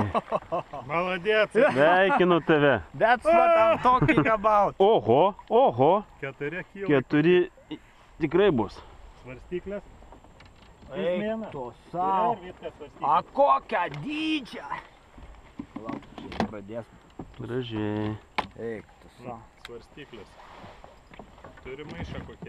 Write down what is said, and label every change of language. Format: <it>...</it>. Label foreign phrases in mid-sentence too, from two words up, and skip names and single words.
<lt>Maladėt. Sveikinu tave.</lt> <en>That's what I'm talking about.</en> <lt>Oho. 4 kilai. 4 tikrai bus. Svarstyklės. Eik tu sau. A kokią dydžią. Lauk, čia pradės. Gražiai. Eik tu sau. Svarstyklės. Turi maišą kokią.</lt>